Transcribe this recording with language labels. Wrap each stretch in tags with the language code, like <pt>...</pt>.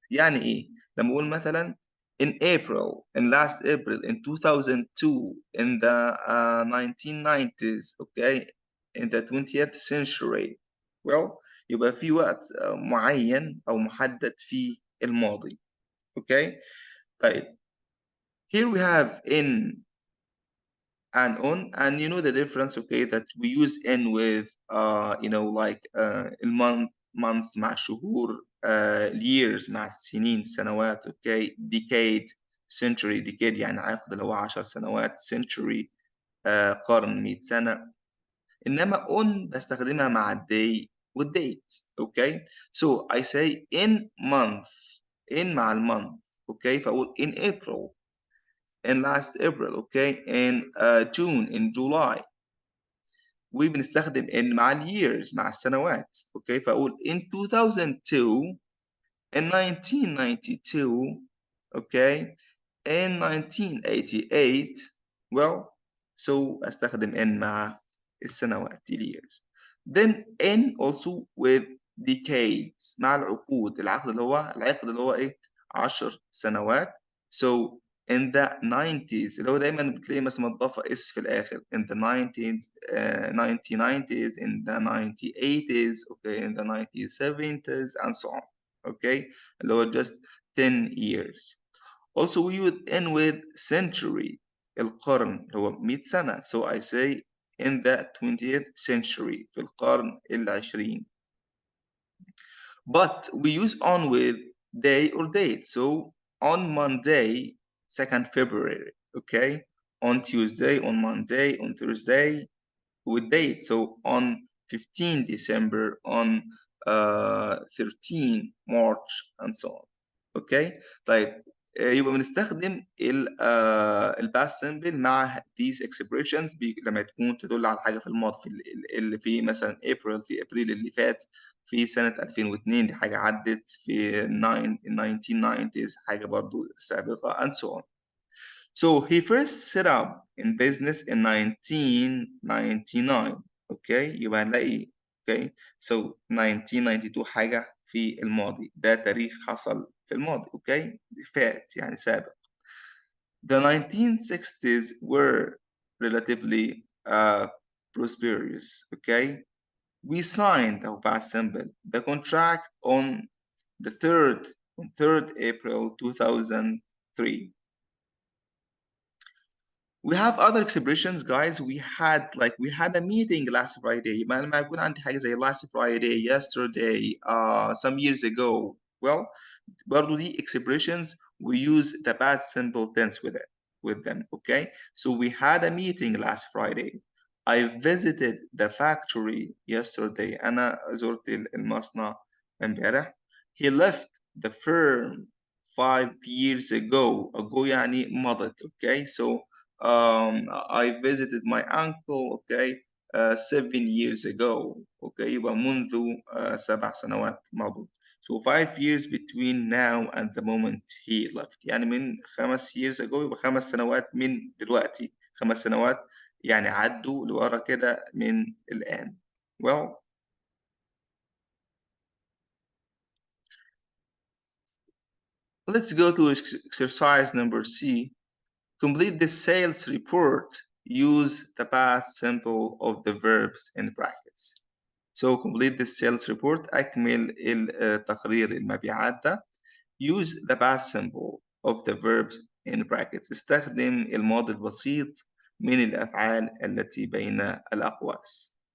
<ar>يعني إيه؟ لما أقول مثلا</ar> <en>in April, in last April, in 2002, in the 1990s, okay, in the 20th century.</en> <ar>Well, يبقى في وقت معين أو محدد في الماضي. Okay. طيب.</ar> <en>Here we have in and on, and you know the difference, okay, that we use in with like months</en> <ar>مع شهور,</ar> <en>years</en> <ar>مع السنين سنوات.</ar> <en>Okay. Decade, century, decade</en> <ar>يعني عقد اللي هو 10 سنوات. Century قرن 100 سنة. إنما on بستخدمها مع الday والdate.</ar> <en>Okay. So I say in month, in مع المonth. Okay. فأقول in April, in last April. Okay. in June, in July.</en> <ar>وبنستخدم in مع years مع السنوات.</ar> <en>Okay. فأقول in 2002, in 1992. Okay. in 1988. Well, so</en> <ar>أستخدم</ar> <en>in</en> <ar>مع السنوات,</ar> <en>years. Then in also with decades</en> <ar>مع العقود. العقد اللي هو ايه 10 سنوات.</ar> <en>So in the 90s</en> <ar>اللي هو دايما بتلاقي مثلا مضافة اس في الآخر.</ar> <en>in the 90s, 1990s, in the 1980s, okay, in the 1970s and so on. Okay.</en> <ar>اللي هو</ar> <en>just 10 years. Also we would end with century.</en> <ar>القرن اللي هو 100 سنة.</ar> <en>So I say in the 20th century.</en> <ar>في القرن العشرين.</ar> <en>But we use on with day or date. So on Monday, 2nd February. Okay. On Tuesday, on Monday, on Thursday with date. So on 15 December, on 13 March and so on. Okay.</en> <ar>طيب يبقى بنستخدم الباست سيمبل مع</ar> <en>these expressions</en> <ar>لما تكون تدل على حاجه في الماضي. في اللي في مثلا April, في ابريل اللي فات, في سنه 2002 دي حاجه عدت, في 1990s حاجه برضو سابقه</ar> <en>and so on. So he first set up in business in 1999. Okay.</en> <ar>يبقى هنلاقي okay. So 1992 حاجه في الماضي. ده تاريخ حصل في الماضي. اوكي. فات يعني سابق.</ar> <en>The 1960s were relatively prosperous, okay? We signed our past simple, the contract on the 3rd April 2003. We have other expressions, guys. We had a meeting last Friday.</en> <ar>ما يكون عندي حاجة زي</ar> <en>last Friday, yesterday, some years ago. Well,</en> <ar>برضو دي</ar> <en>expressions we use the past simple tense with them, okay? So we had a meeting last Friday. I visited the factory yesterday.</en> <ar>أنا زرت المصنع امبارح.</ar> <en>He left the firm 5 years ago. Ago</en> <ar>يعني مضت,</ar> <en>okay? So I visited my uncle, okay, 7 years ago, okay,</en> <ar>يبقى منذ 7 سنوات مضوا.</ar> <en>So 5 years between now and the moment he left.</en> <ar>يعني من</ar> <en>5 years ago</en> <ar>يبقى 5 سنوات من دلوقتي. 5 سنوات يعني عدوا لورا كده من الآن.</ar> <en>Well, let's go to exercise number C. Complete the sales report. Use the past simple of the verbs in brackets. So complete the sales report.</en> <ar>أكمل التقرير المبيعات ده.</ar> <en>Use the past simple of the verbs in brackets.</en> <ar>استخدم الماضي البسيط من الأفعال التي بين الأقواس.</ar>